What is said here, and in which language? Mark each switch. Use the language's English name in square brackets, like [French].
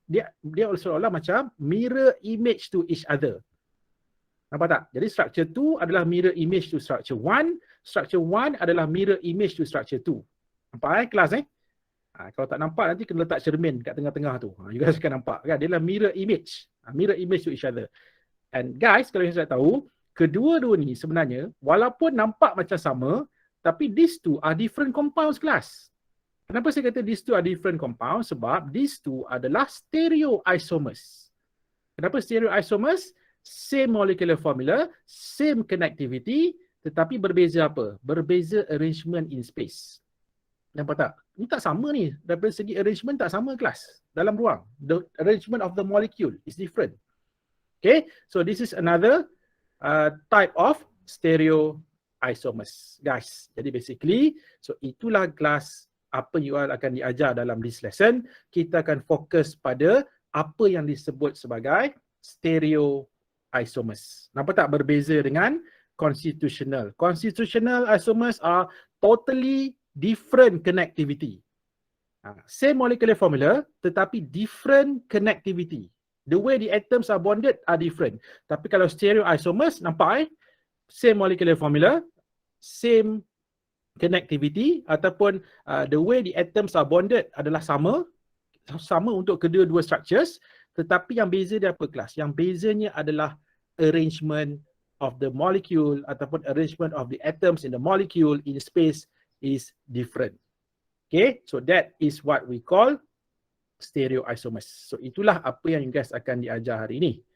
[Malay] Dia seolah-olah macam [English] mirror image to each other. [Malay] Nampak tak? [English] Jadi structure 2 adalah mirror image to structure 1, structure 1 adalah mirror image to structure 2. [Malay] Nampak kelas kalau tak nampak nanti kena letak cermin kat tengah-tengah tu. You guys akan nampak kan? Dia adalah mirror image. [English] Mirror image to each other. And guys, [Malay] kalau you tahu, kedua-dua ni sebenarnya walaupun nampak macam sama, tapi [English] these two are different compounds kelas. [Malay] Kenapa saya kata [English] these two are different compounds? [Malay] Sebab [English] these two [Malay] adalah stereoisomers. [English] Kenapa stereoisomers? Same molecular formula, same connectivity, [Malay] tetapi berbeza apa? Berbeza [English] arrangement in space. [Malay] Nampak tak? Ini tak sama ni. Dari segi arrangement tak sama kelas dalam ruang. [English] The arrangement of the molecule is different. Okay, so this is another type of stereoisomers, guys. [Malay] Jadi basically, so itulah kelas apa you all akan diajar dalam [English] this lesson. [Malay] Kita akan fokus pada apa yang disebut sebagai stereoisomers. Nampak tak berbeza dengan constitutional? [English] Constitutional isomers are totally different connectivity. Same molecular formula tetapi different connectivity. The way the atoms are bonded are different. [Malay] Tapi kalau stereoisomers, nampak [English] same molecular formula, same connectivity [Malay] ataupun [English] the way the atoms are bonded [Malay] adalah sama untuk kedua-dua structures, tetapi yang beza dia apa kelas? Yang bezanya adalah arrangement [English] of the molecule ataupun arrangement of the atoms in the molecule in space is different. Okay, so that is what we call stereoisomers. [Malay] So itulah apa yang you guys akan diajar hari ini.